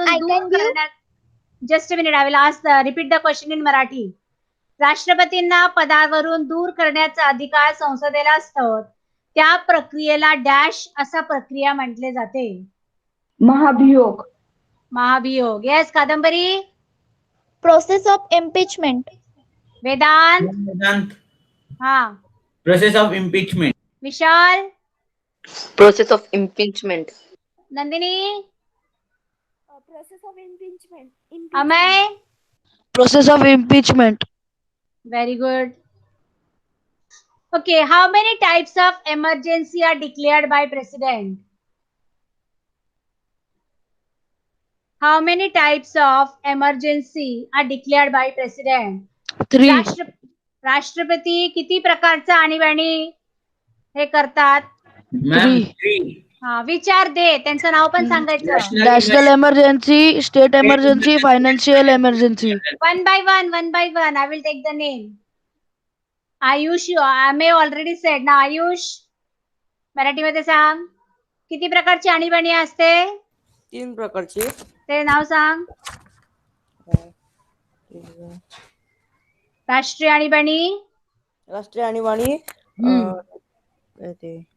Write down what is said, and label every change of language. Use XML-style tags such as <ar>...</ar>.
<en>Ma'am, I</en> <mr>दूर</mr> <en>can give.</en> <mr>करण्यात.</mr> <en>Just a minute, I will ask repeat the question in Marathi.</en> <mr>राष्ट्रपतींना पदावरून दूर करण्याचा अधिकार संसदेला असतो. त्या प्रक्रियेला डॅश असा प्रक्रिया म्हटले जाते. महाभियोग. महाभियोग. येस, कादंबरी.</mr> <en>Process of impeachment.</en> <mr>Vedanta.</mr> <en>Vedant,</en> <mr>हा.</mr> <en>process of impeachment.</en> <mr>Vishal.</mr> <en>Process of impeachment.</en> <mr>Nandini.</mr> <en>Process of impeachment.</en> <mr>Amay.</mr> <en>Process of impeachment. Very good. Okay, how many types of emergency are declared by president? How many types of emergency are declared by president? 3.</en> <mr>राष्ट्रपती किती प्रकारचा आणीबाणी हे करतात?</mr> <en>Ma'am, 3. 3.</en> <mr>हा, विचार दे, त्यांचं नाव पण सांगायचं.</mr> <en>National emergency, state emergency, financial emergency. One by one, I will take the name. Ayush, I may already said ना.</en> <mr>आयुष, मराठीमध्ये सांग, किती प्रकारची आणीबाणी असते? 3 प्रकारचे. ते नाव सांग. राष्ट्रीय आणीबाणी, राष्ट्रीय आणीबाणी, ते</mr>